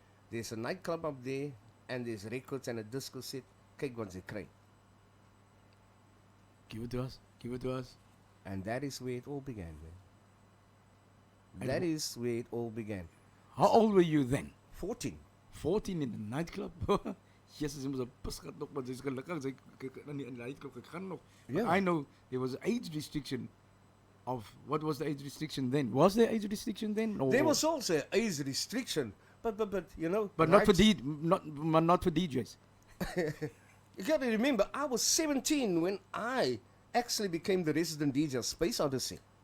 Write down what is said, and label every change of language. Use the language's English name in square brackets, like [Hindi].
[English] There's a nightclub up there and there's records and a disco set. [Afrikaans] Kyk wat jy kry. [English] Give it to us. And that is where it all began, man. And That is where it all began. How old were you then? 14. 14 in the nightclub. [Afrikaans] Jesus, hy was 'n pisgat nog, maar sy's gelukkig sy in die nightclub gegaan nog. [English] But Yeah. I know there was an age restriction of what was the age restriction then? Was there age restriction then? Or There was also an age restriction, but you know, but not for right- not for DJs. You got to remember, I was 17 when I actually became the resident DJ of Space Odyssey.